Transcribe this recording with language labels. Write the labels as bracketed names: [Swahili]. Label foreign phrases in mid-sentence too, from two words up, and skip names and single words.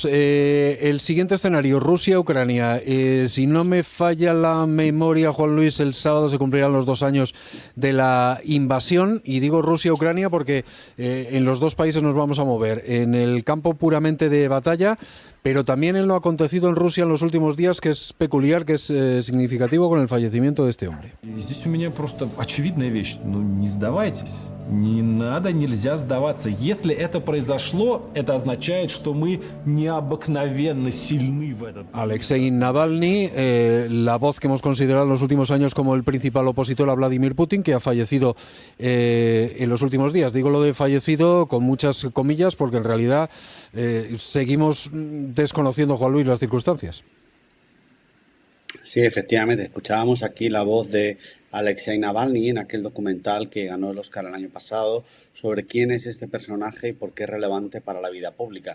[Spanish] El siguiente escenario, Rusia-Ucrania. Si no me falla la memoria, Juan Luis, el sábado se cumplirán los 2 años de la invasión. Y digo Rusia-Ucrania porque en los dos países nos vamos a mover. En el campo puramente de batalla, pero también en lo acontecido en Rusia en los últimos días, que es peculiar, que es significativo con el fallecimiento de este hombre. [Russian] Здесь у меня просто очевидная вещь. Ну, не сдавайтесь. Не надо, нельзя сдаваться. Если это произошло, это означает, что мы необыкновенно сильны в этом. [Spanish] Alexei Navalny, la voz que hemos considerado en los últimos años como el principal opositor a Vladimir Putin, que ha fallecido en los últimos días. Digo lo de fallecido con muchas comillas, porque en realidad seguimos desconociendo, Juan Luis, las circunstancias. Sí, efectivamente, escuchábamos aquí la voz de Alexei Navalny en aquel documental que ganó el Oscar el año pasado sobre quién es este personaje y por qué es relevante para la vida pública.